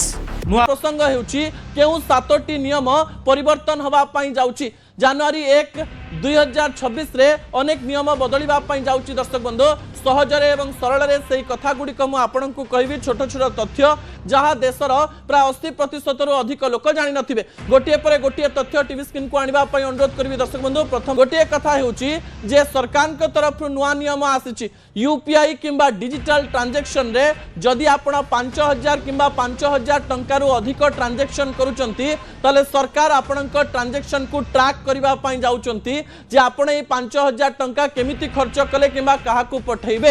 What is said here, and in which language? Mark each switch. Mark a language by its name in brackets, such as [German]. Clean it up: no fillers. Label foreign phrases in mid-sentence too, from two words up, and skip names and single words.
[Odia] ନୂଆ ପ୍ରସଙ୍ଗ ହେଉଛି କେଉଁ 7ଟି ନିୟମ ପରିବର୍ତ୍ତନ ହେବା ପାଇଁ ଯାଉଛି। ଜାନୁଆରୀ 1 2026 ରେ ଅନେକ ନିୟମ ବଦଳିବା ପାଇଁ ଯାଉଛି। ଦର୍ଶକ ବନ୍ଧୁ ସହଜରେ ଏବଂ ସରଳରେ ସେହି କଥା ଗୁଡ଼ିକ ମୁଁ ଆପଣଙ୍କୁ କହିବି। ଛୋଟ ଛୋଟ ତଥ୍ୟ ଯାହା ଦେଶର ପ୍ରାୟ 80% ରୁ ଅଧିକ ଲୋକ ଜାଣି ନଥିବେ। ଗୋଟିଏ ପରେ ଗୋଟିଏ ତଥ୍ୟ [English] TV screen [Odia] କୁ ଆଣିବା ପାଇଁ ଅନୁରୋଧ କରିବି। ଦର୍ଶକ ବନ୍ଧୁ ପ୍ରଥମ ଗୋଟିଏ କଥା ହେଉଛି ଯେ ସରକାରଙ୍କ ତରଫରୁ ନୂଆ ନିୟମ ଆସିଛି। ୟୁପିଆଇ କିମ୍ବା [English] digital transaction [Odia] ରେ ଯଦି ଆପଣ 5000 କିମ୍ବା 5000 ଟଙ୍କା ରୁ ଅଧିକ ଟ୍ରାଞ୍ଜାକସନ କରୁଛନ୍ତି ତାହେଲେ ସରକାର ଆପଣଙ୍କ ଟ୍ରାଞ୍ଜାକସନ କୁ ଟ୍ରାକ କରିବା ପାଇଁ ଯାଉଛନ୍ତି ଯେ ଆପଣ ଏ 5000 ଟଙ୍କା କେମିତି ଖର୍ଚ୍ଚ କଲେ କିମ୍ବା କାହା କୁ ପଠେଇବେ।